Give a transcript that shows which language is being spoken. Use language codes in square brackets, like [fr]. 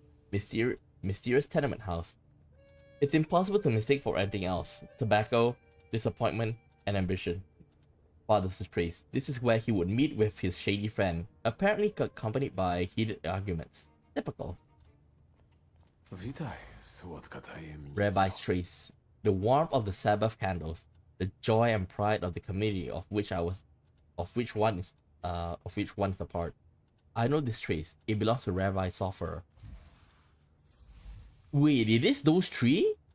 [en] Mysterious tenement house. It's impossible to mistake for anything else. Tobacco, disappointment, and ambition. Father's trace. This is where he would meet with his shady friend, apparently accompanied by heated arguments. Typical. [pl] Witaj, słodka tajemnica. [en] Rabbi's trace. The warmth of the Sabbath candles, the joy and pride of the community of which one is a part. I know this trace. It belongs to Rabbi Sofer. Wait, it is those three?